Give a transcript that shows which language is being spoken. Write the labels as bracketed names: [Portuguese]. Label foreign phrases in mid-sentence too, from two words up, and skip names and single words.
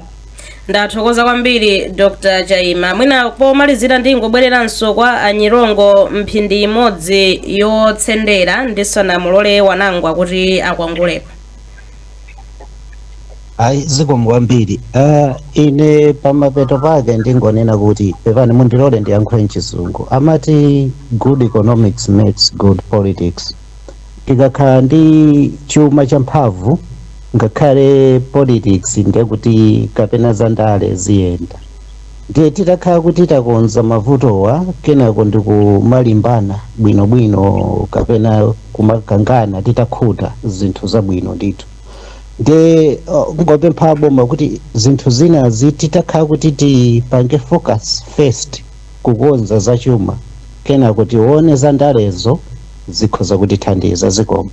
[Nyanja] Ndathokoza kwambiri Dr. Chayima mwina pomalizira ndingobwereranso kwa Anyirongo mphindi imodzi yotsendera ndisana mulole wanangwa kuti akwangulepo. Ayi zikomo kwambiri ine pamapeto pake ndingonena kuti pepani mundilole ndiyankhule m'Chizungu amati [English] good economics makes good politics [Nyanja] tikakhala ndi chuma cha mphamvu ngakhale [English] politics [Nyanja] ndiye kuti kapena zandale ziyenda ndiye titakhala kuti takonza mavutowa kenako ndikumalimbana bwinobwino kapena kumakangana titakhuta zinthu zabwino ndithu ndiye ngopempha boma kuti zinthu zinazi titakhala kuti tipange [English] focus first [Nyanja] kukonza zachuma kenako tione zandalezo zikhoza kutithandiza zikomo.